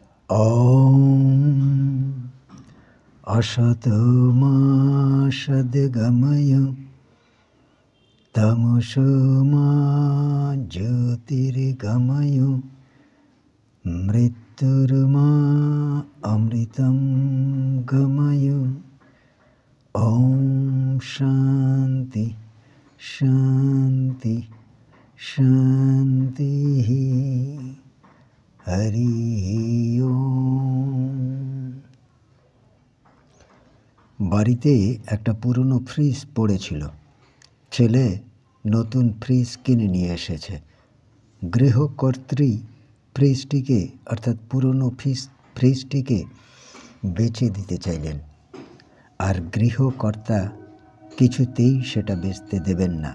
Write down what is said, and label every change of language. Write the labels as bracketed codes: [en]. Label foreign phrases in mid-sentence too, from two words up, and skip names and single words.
[sa] ॐ असतो मा सद्गमय तमसो मा ज्योतिर्गमय मृत्युर्मा अमृतं गमय। ॐ शान्ति शान्ति शान्तिः। हरि ओम। [bn] বাড়িতে একটা পুরনো ফ্রিজ পড়েছিল। ছেলে নতুন ফ্রিজ কিনে নিয়ে এসেছে। গৃহকর্ত্রী ফ্রিজটিকে অর্থাৎ পুরনো ফ্রিজটিকে বেচে দিতে চাইলেন, আর গৃহকর্তা কিছুতেই সেটা বেচতে দেবেন না।